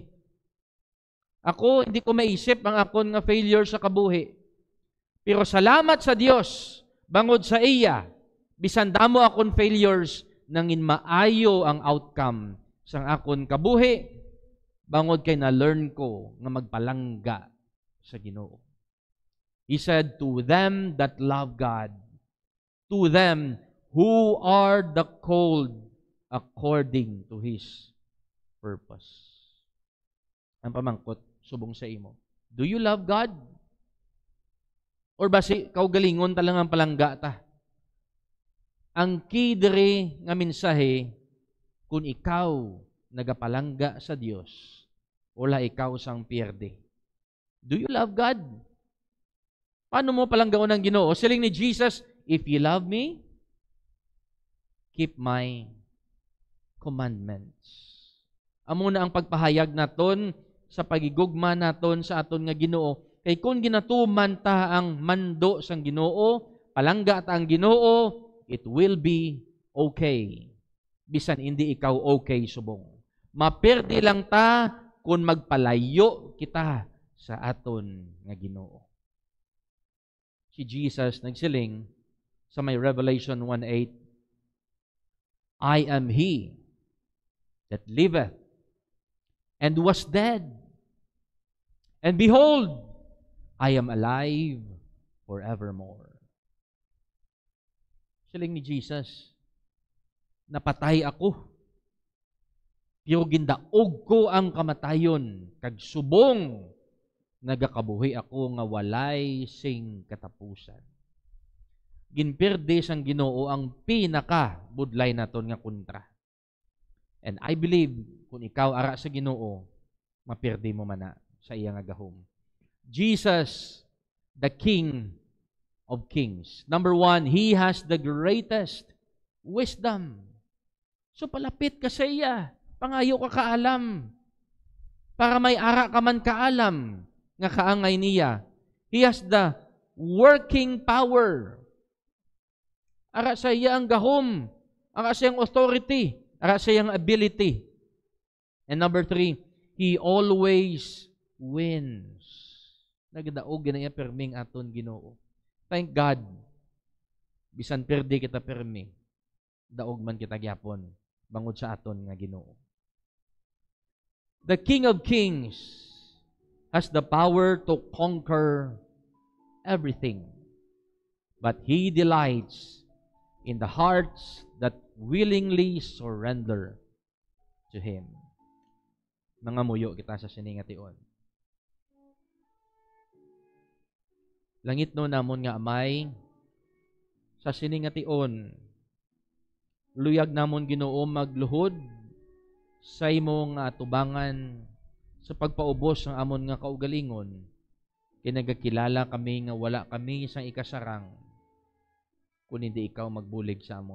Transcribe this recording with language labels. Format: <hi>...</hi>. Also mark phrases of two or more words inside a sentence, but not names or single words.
<hil>Ako, hindi ko maisip ang akon nga failure sa kabuhi. Pero salamat sa Dios, bangod sa iya, bisan damo akon failures, nangin maayo ang outcome sang akon kabuhi, bangod kay na-learn ko nga magpalangga sa Ginoo.</hil> <en>He said, to them that love God, to them who are the called according to His purpose.</en> <hil>Ang pamangkot, subong sa imo.</hil> <en>Do you love God?</en> <hil>Or basi, kaugalingon talang ang palangga ta? Ang key diri nga mensahe, kung ikaw nagapalangga sa Dios, wala ikaw sang pierde.</hil> <en>Do you love God?</en> <hil>Paano mo palanggaon ang Ginoo? Siling ni Jesus,</hil> <en>if you love me, keep my commandments.</en> <hil>Amo na ang pagpahayag naton sa pagigugma naton sa aton nga Ginoo. Kay kung ginatuman ta ang mando sang Ginoo, palangga ta ang Ginoo,</hil> <en>it will be okay.</en> <hil>Bisan hindi ikaw okay subong. Maperde lang ta kung magpalayo kita sa aton nga Ginoo. Si Jesus nagsiling sa may Revelation 1:8,</hil> <en>I am He that liveth and was dead, and behold, I am alive forevermore.</en> <hil>Siling ni Jesus, napatay ako, pero gindaog ko ang kamatayon, kag subong nagakabuhi ako nga walay sing katapusan. Ginpirde sang Ginoo ang pinaka budlay naton nga kontra.</hil> <en>And I believe,</en> <hil>kung ikaw ara sa Ginoo, mapirde mo man na sa iya nga gahom.</hil> <en>Jesus, the King of Kings. Number one, He has the greatest wisdom.</en> <hil>So palapit ka sa iya, pangayo ka kaalam, para may ara ka man kaalam, nga kaangay niya.</hil> <en>He has the working power.</en> <hil>Ara sa iya ang gahom, ara sa iyang authority, ara sa iyang ability.</hil> <en>And number three, He always wins.</en> <hil>Nagdaog ginaya perming aton Ginoo.</hil> <en>Thank God.</en> <hil>Bisan perde kita permi, daog man kita gyapon bangod sa aton nga Ginoo.</hil> <en>The King of Kings has the power to conquer everything. But He delights in the hearts that willingly surrender to Him.</en> <hil>Mga muyo kita sa siningation. Langit no namon nga amay, sa siningation, luyag namon Ginoo magluhod, sa imong atubangan sa pagpaubos ng amon nga kaugalingon, kinagakilala kami nga wala kami isang ikasarang kung hindi ikaw magbulig sa amon.</hil>